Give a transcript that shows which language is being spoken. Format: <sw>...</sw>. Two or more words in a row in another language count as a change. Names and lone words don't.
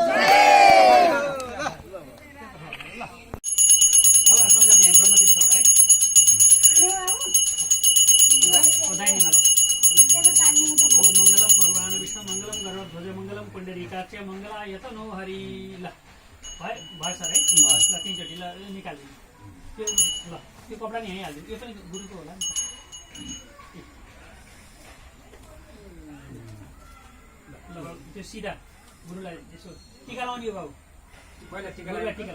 <sa>मंगलम भगवान विष्णु मंगलम गरुड़ध्वज मंगलम पुंडरीकाक्ष मंगलायत नो हरि</sa> <ne>ल भयो सर है ल तीनचोटि ल निकालिदिनु त्यो ल त्यो कपडा नि यहीँ हालिदिनु यो पनि गुरुको होला नि ल त्यो सिधा गुरुलाई यसो टिका लाउने हो बाबु पहिला टिका लाउ</ne>